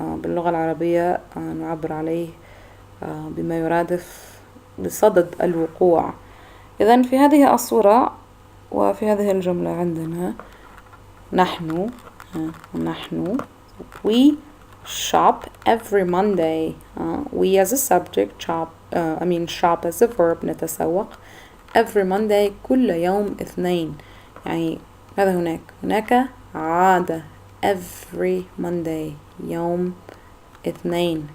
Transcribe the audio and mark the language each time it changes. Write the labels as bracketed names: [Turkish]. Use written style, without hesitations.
[Arabic] باللغة العربية نعبر عليه بما يرادف بصدد الوقوع. إذن في هذه الصورة وفي هذه الجملة عندنا نحن [English] we shop every Monday. We as a subject shop as a verb [Arabic] نتسوق [English] every Monday [Arabic] كل يوم اثنين. يعني ماذا هناك عادة [English] every Monday [Arabic] يوم اثنين.